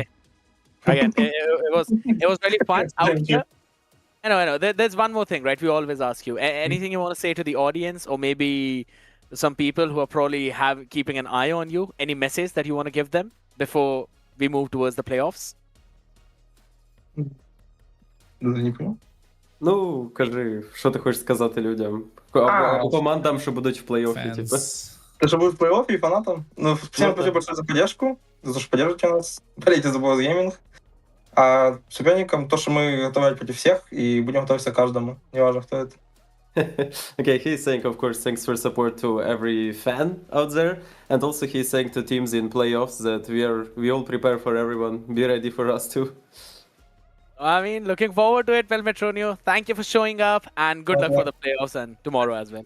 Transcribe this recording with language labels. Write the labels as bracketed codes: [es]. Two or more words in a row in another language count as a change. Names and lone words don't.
[en] Again, it was really fun out here. I know. There's one more thing, right? We always ask you. Anything you want to say to the audience, or maybe some people who are probably keeping an eye on you? Any message that you want to give them before we move towards the playoffs? [uk] Ну, кажи, що ти хочеш сказати людям? Або командам, що будуть в плей-оффі, типу. [ru] Ты же будешь в плей-оффе и фанатом. Ну, всем спасибо большое за поддержку, за то, что поддерживаете нас. Болейте за Boss Gaming. А соперникам то, что мы готовы против всех, и будем готовиться к каждому, неважно, кто это. [en] Okay, he's saying, of course, thanks for support to every fan out there, and also he's saying to teams in playoffs that we all prepare for everyone. Be ready for us too. I mean, looking forward to it, Pelmetronio. Thank you for showing up, and good luck for the playoffs and tomorrow as well.